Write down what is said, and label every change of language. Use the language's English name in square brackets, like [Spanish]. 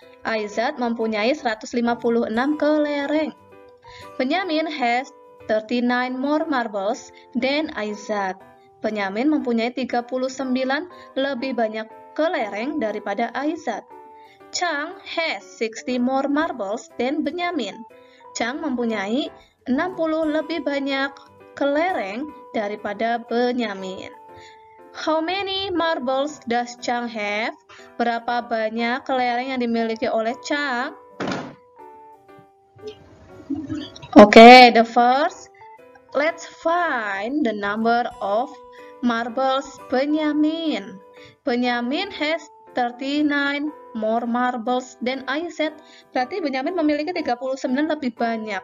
[Indonesian] Aizat mempunyai 156 kelereng. [English] Benyamin has 39 more marbles than Aizat. [Indonesian] Benyamin mempunyai 39 lebih banyak kelereng daripada Aizat. [English] Chang has 60 more marbles than Benyamin. [Indonesian] Chang mempunyai 60 lebih banyak kelereng daripada Benyamin. [English] How many marbles does Chang have? [Indonesian] Berapa banyak kelereng yang dimiliki oleh Chang? [English] Okay, the first, let's find the number of marbles Benyamin. Benyamin has 39 more marbles than Aizat. [Indonesian] Berarti Benyamin memiliki 39 lebih banyak.